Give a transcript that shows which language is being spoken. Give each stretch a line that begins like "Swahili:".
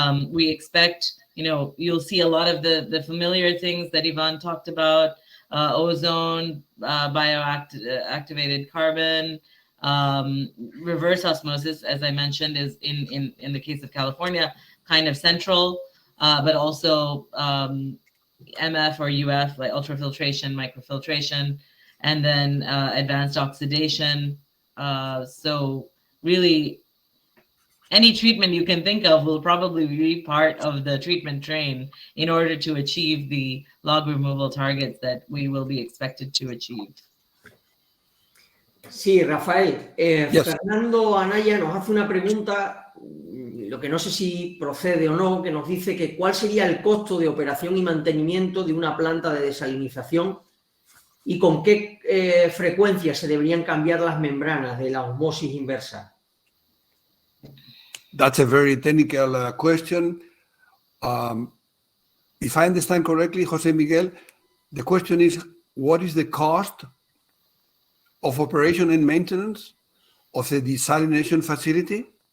English: We expect, you'll see a lot of the familiar things that Ivan talked about, ozone, bioactivated carbon, reverse osmosis, as I mentioned, is in the case of California, kind of central, but also MF or UF, like ultrafiltration, microfiltration, and then advanced oxidation. So really, any treatment you can think of will probably be part of the treatment train in order to achieve the log removal targets that we will be expected to achieve.
Spanish: Sí, Rafael.
English: Yes.
Spanish: Fernando Anaya nos hace una pregunta, lo que no sé si procede o no, que nos dice que cuál sería el costo de operación y mantenimiento de una planta de desalinización y con qué frecuencia se deberían cambiar las membranas de la osmosis inversa.
English: That's a very technical question. If I understand correctly, Jose Miguel, the question is, what is the cost of operation and maintenance of the desalination facility?